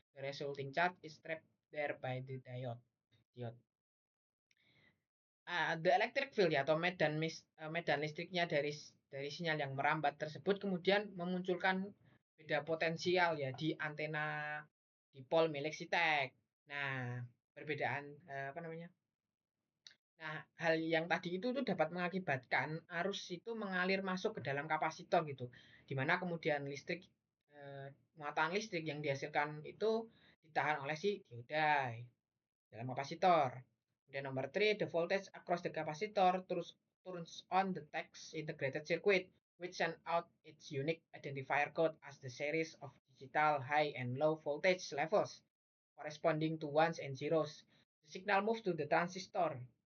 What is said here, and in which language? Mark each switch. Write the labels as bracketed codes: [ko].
[en] The resulting charge is trapped there by the diode. The electric field [id] ya atau medan listriknya dari sinyal yang merambat tersebut kemudian memunculkan beda potensial ya di antena dipol milik si tag. Nah, perbedaan apa namanya? Nah, hal yang tadi itu dapat mengakibatkan arus itu mengalir masuk ke dalam kapasitor gitu. Dimana kemudian listrik muatan listrik yang dihasilkan itu ditahan oleh si diode dalam kapasitor. Kemudian nomor 3, [en] the voltage across the capacitor turns on the text integrated circuit, which send out its unique identifier code as the series of digital high and low voltage levels, corresponding to ones and zeros. The signal moves to the transistor.